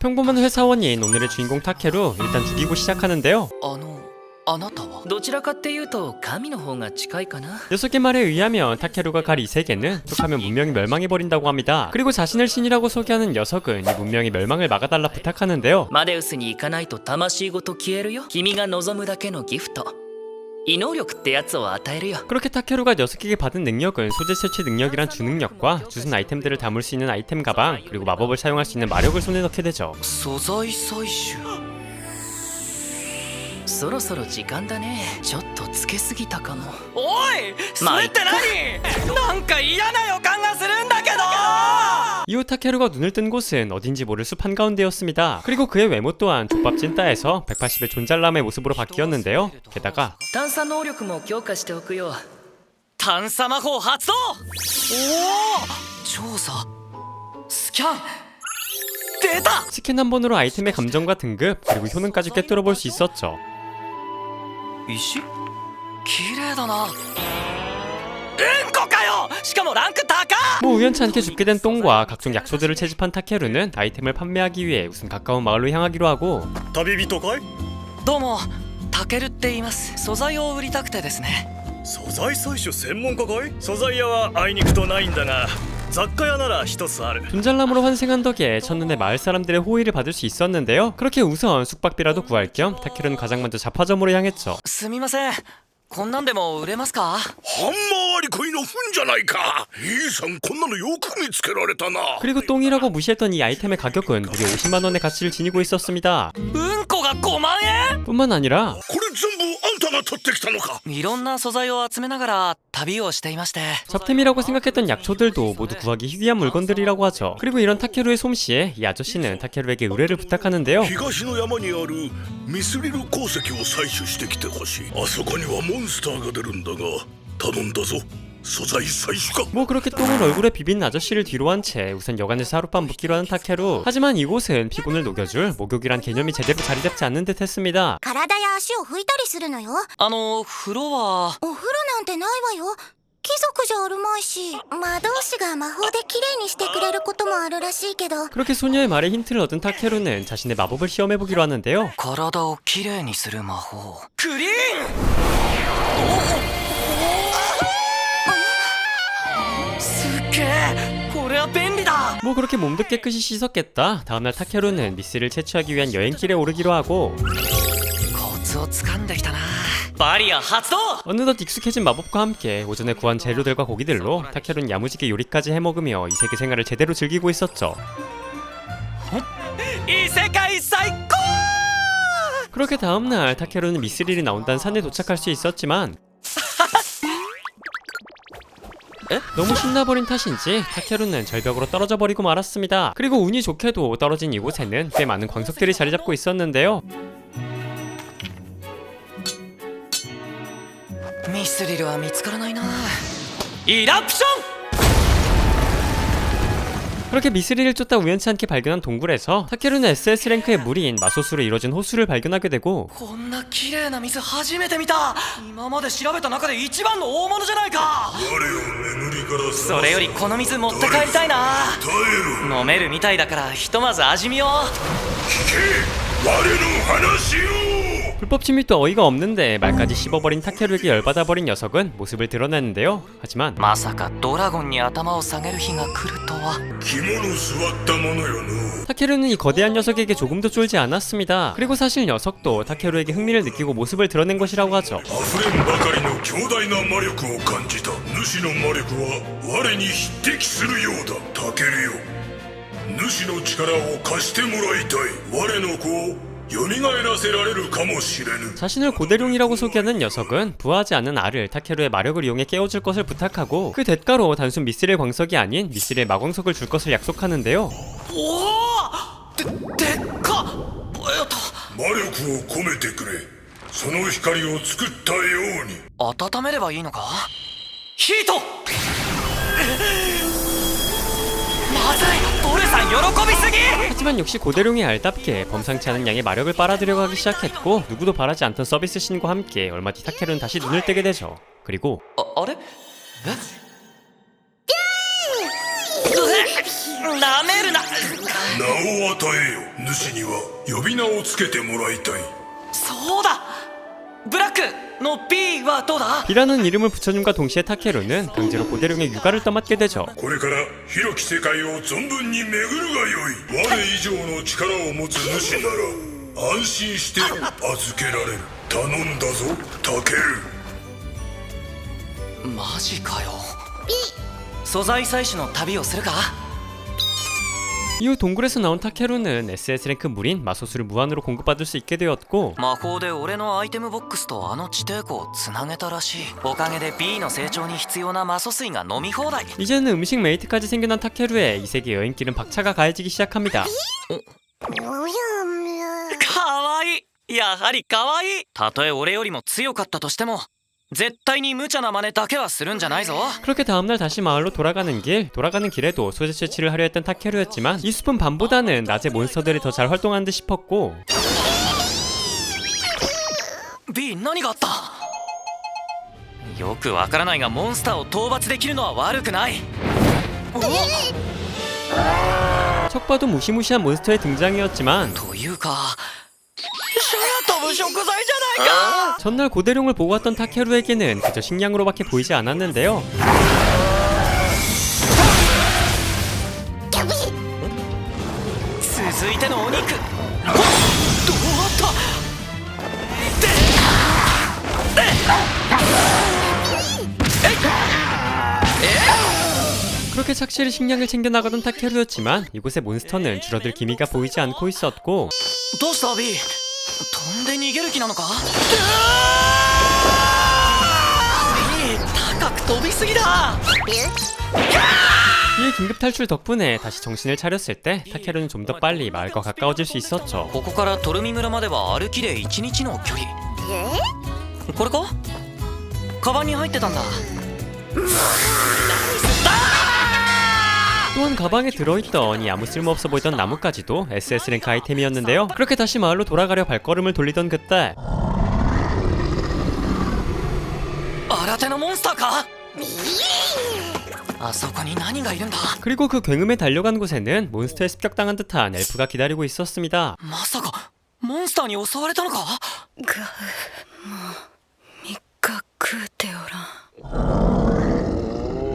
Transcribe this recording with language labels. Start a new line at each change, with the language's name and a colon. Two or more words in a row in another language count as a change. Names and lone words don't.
Korean: 평범한 회사원인 오늘의 주인공 타케루 일단 죽이고 시작하는데요.
Japanese: あなたはどちらかっていうと神の方が近いかな
Korean: 녀석의 말에 의하면 타케루가 갈 이 세계는 툭하면 문명이 멸망해버린다고 합니다. 그리고 자신을 신이라고 소개하는 녀석은 이 문명의 멸망을 막아달라 부탁하는데요.
Japanese: マデウスに行かないと魂ごと消えるよ君が望むだけのギフト異能力ってやつを与えるよ
Korean: 그렇게 타케루가 녀석에게 받은 능력은 소재 채취 능력이란 주능력과 주순 아이템들을 담을 수 있는 아이템 가방, 그리고 마법을 사용할 수 있는 마력을 손에 넣게 되죠.
Japanese: 素材採取そろそろ時間だねちょっとつけすぎたかもおいそれって何なんか嫌な予感がするんだけど
Korean: 이후 타케루가 눈을 뜬 곳은 어딘지 모를 숲 한가운데였습니다. 그리고 그의 외모 또한 족밥 찐따에서 180의 존잘남의 모습으로 바뀌었는데요. 게다가
Japanese: 探査能力も強化しておくよ探査魔法発動おお調査スキャン出た
Korean: 스캔 한 번으로 아이템의 감정과 등급, 그리고 효능까지 꿰뚫어 볼 수 있었죠.
Japanese: 石綺麗だなうんこかよしかもランク高っ
Korean: 뭐 우연치 않게 죽게 된 똥과 각종 약초들을 채집한 타케루는 아이템을 판매하기 위해 우선 가까운 마을로 향하기로 하고
Japanese: 旅人かい？どうもタケルって言います素材を売りたくてですね素材採取専門家かい？素材屋はあいにくとないんだが雑貨屋なら一つある
Korean: 존잘남으로 환생한 덕에 첫눈에 마을 사람들의 호의를 받을 수 있었는데요. 그렇게 우선 숙박비라도 구할 겸 타케루는 가장 먼저 잡화점으로 향했죠.
Japanese: すみませんこんなんでも売れますかハンマーアリコイの糞じゃないか。イーさんこんなのよく見つけられたな。
Korean: 그리고 똥이라고 무시했던 이 아이템의 가격은 무려 50만원의 가치를 지니고 있었습니다.
Japanese: うんこが5万円
Korean: 뿐만 아니라
Japanese: これ全部あんたが取ってきたのか。いろんな素材を集めながら旅をしていまして
Korean: 잡템이라고 생각했던 약초들도 모두 구하기 희귀한 물건들이라고 하죠. 그리고 이런 타케루의 솜씨에 이 아저씨는 타케루에게 의뢰를 부탁하는데요.
Japanese: 東の山にあるミスリル鉱石を採取してきてほしい。あそこにはモンスターが出るんだが頼んだぞ。素材採取か。
Korean: 뭐 그렇게 똥을 얼굴에 비빈 아저씨를 뒤로 한 채 우선 여관에서 하룻밤 묵기로 하는 타케루. 하지만 이곳은 피곤을 녹여줄 목욕이란 개념이 제대로 자리 잡지 않는 듯 했습니다.
Japanese: 体や足を拭いたりするのよ。風呂はお風呂なんてないわよ。貴族じゃあるまいし、魔導士が魔法で綺麗にしてくれることもあるらしいけど。
Korean: 그렇게 소녀의 말에 힌트를 얻은 타케루는 자신의 마법을 시험해보기로 하는데요.
Japanese: 体をきれいにする魔法クリーンすっげえこれは便利だ
Korean: 뭐 그렇게 몸도 깨끗이 씻었겠다. 다음날 타케루는 미스를 채취하기 위한 여행길에 오르기로 하고
Japanese: コツを掴んできたなバリア発動
Korean: 어느덧 익숙해진 마법과 함께 오전에 구한 재료들과 고기들로 타케루는 야무지게 요리까지 해먹으며 이 세계 생활을 제대로 즐기고 있었죠.
Japanese: 異世界最高
Korean: 그렇게 다음날 타케루는 미스릴이 나온다는 산에 도착할 수 있었지만 너무 신나버린 탓인지 타케루는 절벽으로 떨어져 버리고 말았습니다. 그리고 운이 좋게도 떨어진 이곳에는 꽤 많은 광석들이 자리 잡고 있었는데요.
Japanese: ミスリルは見つからないなイラプション
Korean: 그렇게 미스릴을 쫓다 우연치 않게 발견한 동굴에서 타케루는 SS 랭크의 무리인 마소스로 이루어진 호수를 발견하게 되고
Japanese: こんな綺麗な水初めて見た今まで調べた中で一番の大物じゃないか我を眠りからそれよりこの水持って帰りたいな耐えろ。飲めるみたいだからひとまず味見を聞け我の話を。
Korean: 불법 침입도 어이가 없는데 말까지 씹어버린 타케루에게 열받아버린 녀석은 모습을 드러내는데요. 하지만
Japanese: まさかドラゴンに頭を下げる日が来るとは肝の据わったものよの。
Korean: 타케루는 이 거대한 녀석에게 조금도 쫄지 않았습니다. 그리고 사실 녀석도 타케루에게 흥미를 느끼고 모습을 드러낸 것이라고 하죠.
Japanese: 溢れんばかりの強大な魔力を感じた。主の魔力は我に匹敵するようだ。タケルよ、主の力を貸してもらいたい。我の子を蘇らせられるかもしれぬ。
Korean: 자신을 고대룡이라고 소개하는 녀석은 부하지 않은 알을 타케루의 마력을 이용해 깨워줄 것을 부탁하고 그 대가로 단순 미스릴 광석이 아닌 미스릴 마광석을 줄 것을 약속하는데요.
Japanese: おおでっか魔力を込めてくれ。その光を作ったように。温めればいいのかヒートまずいトルさん喜びすぎ
Korean: 하지만 역시 고대룡이 알답게 범상치 않은 양의 마력을 빨아들여가기 시작했고 누구도 바라지 않던 서비스 신과 함께 얼마 뒤 타케루는 다시 눈을 뜨게 되죠. 그리고
Japanese: あれえなめるな名を与えよ。主には呼び名をつけてもらいたい。そうだブラックの B はどうだ。
Korean: B라는 이름을 붙여줌과 동시에 타케루는 강제로 고대룡의 육아를 떠맡게 되죠.
Japanese: これから広き世界を存分に巡るがよい。我以上の力を持つ主なら安心して預けられる。頼んだぞタケル。マジかよ。素材採取の旅をするか。
Korean: 이후 동굴에서 나온 타케루는 SS 랭크 물인 마소수를 무한으로 공급받을 수 있게 되었고
Japanese: 魔法で俺のアイテムボックスとあの地底湖をつなげたらしい。おかげで B の成長に必要な魔素水が飲み放題。
Korean: 이제는 음식 메이트까지 생겨난 타케루의 이 세계 여행길은 박차가 가해지기 시작합니다.
Japanese: かわいい。やはりかわいい。たとえ俺よりも強かったとしても絶対に無茶な真似だけはするんじゃないぞ。
Korean: 그렇게 다음날 다시 마을로 돌아가는 길에도 소재 채취를 하려 했던 타케루였지만 이 숲은 밤보다는 낮에 몬스터들이 더 잘 활동하는 듯 싶었고
Japanese: B 何があった。よくわからないがモンスターを討伐できるのは悪くない。
Korean: 척 봐도 무시무시한 몬스터의 등장이었지만
Japanese: というか空飛ぶ食材じゃないか。
Korean: 전날 고대룡을 보고 왔던 타케루에게는 그저 식량으로밖에 보이지 않았는데요.
Japanese: 続いてのお肉。どうあった。
Korean: 그렇게 착실히 식량을 챙겨나가던 타케루였지만 이곳의 몬스터는 줄어들 기미가 보이지 않고 있었고
Japanese: どうした B。飛んで逃げる気なのか。 B 高く飛びすぎだ。
Korean: 이의 긴급 탈출 덕분에 다시 정신을 차렸을 때 타케루는 좀 더 빨리 마을과 가까워질 수 있었죠.
Japanese: ここからトルミ村までは歩きで1日の距離。これか。カバンに入ってたんだ。
Korean: 또한 가방에 들어있던 이 아무 쓸모없어 보이던 나뭇가지도 SS 랭크 아이템이었는데요. 그렇게 다시 마을로 돌아가려 발걸음을 돌리던 그때
Japanese: 新手のモンスターか。あそこに何がいるんだ。
Korean: 그리고 그 굉음에 달려간 곳에는 몬스터에 습격당한 듯한 엘프가 기다리고 있었습니다.
Japanese: まさかモンスターに襲われたのか。もう3日食うておらん。